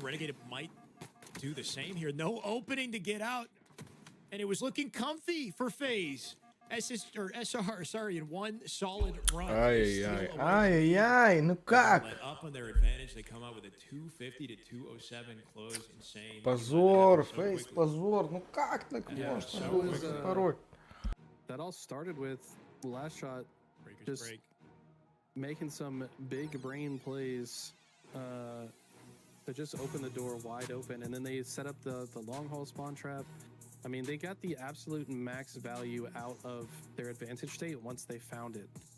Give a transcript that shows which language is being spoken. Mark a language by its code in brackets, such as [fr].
[en] Renegade might do the same here. No opening to get out. And it was looking comfy for FaZe. SR, sorry, in one solid run. [ru] Ай-яй-яй, ай-яй-яй, ну как? [en] Up on their advantage, they come out with a 250 to 207 close, insane. [ru] Позор, FaZe, позор, ну как так можно было порой? [en] That all started with Last Shot just making some big brain plays to just open the door wide open, and then they set up the long haul spawn trap. I mean, they got the absolute max value out of their advantage state once they found it.